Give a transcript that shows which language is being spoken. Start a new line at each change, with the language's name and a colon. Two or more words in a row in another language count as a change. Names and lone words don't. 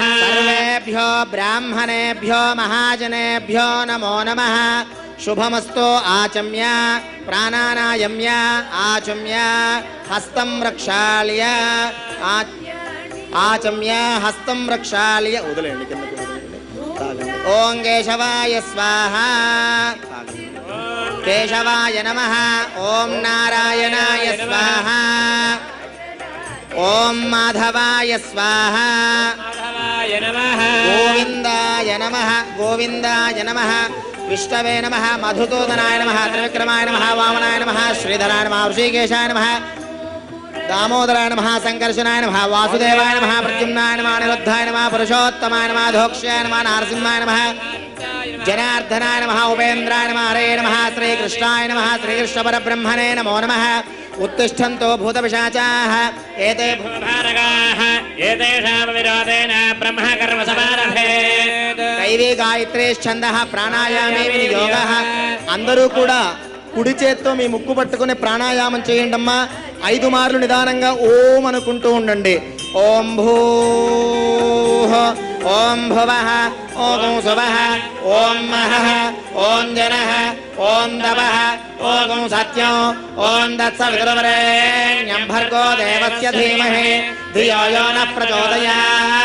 Sanskrit: सर्वेभ्यो ब्राह्मणे महाजनेभ्यो नमो नमः. शुभमस्तु. आचम्य प्राणानायम्य आचम्य हस्तं रक्षाल्य आचम्य हस्तं रक्षाल्य
Telugu: उदलेंడి కిందకి వదలండి.
Sanskrit: ఓం కేశవాయ స్వాహా. కేశవాయ నమః. ఓం నారాయణాయ స్వాహా. ఓం మాధవాయ స్వాహా. గోవిందాయ నమః. గోవిందాయ నమః. విష్ణవే నమః. మధుసూదనాయ నమః. త్రివిక్రమాయ నమః. వామనాయ నమః. శ్రీధరాయ నమః. ఋషికేశాయ నమః. దామోదరాయ నమః. సంకర్షణాయ నమః. వాసుదేవాయ నమః. ప్రద్యుమ్నాయ నమః. అనిరుద్ధాయ నమః. పురుషోత్తమాయ నమః. ధోక్ష్యాయ నమః. నారసింహాయ నమః. జనార్దనాయ నమః. ఉపేంద్రాయ నమః. హరే నమః. శ్రీకృష్ణాయ నమః. శ్రీకృష్ణ పరబ్రహ్మణే నమో నమః. उत्तिष्ठन्तो भूतपिशाचाः एते भूतभारकाः एतेषां विरोधेन ब्रह्मकर्म समारभेत्. दैवी गायत्री छन्दः प्राणायामे विनियोगः.
Telugu: అందరూ కూడా కుడి చేత్తో మీ ముక్కు పట్టుకుని ప్రాణాయామం చేయండమ్మా. 5 మార్లు నిదానంగా ఓం అనుకుంటూ ఉండండి.
Sanskrit: ఓం భూః ఓం భువః ఓం సువః ఓం మహః ఓం జనః ఓం తపః ఓం సత్యం ఓం తత్సవితుర్వరేణ్యం భర్గో దేవస్య ధీమహి ధియో యో నః ప్రచోదయాత్.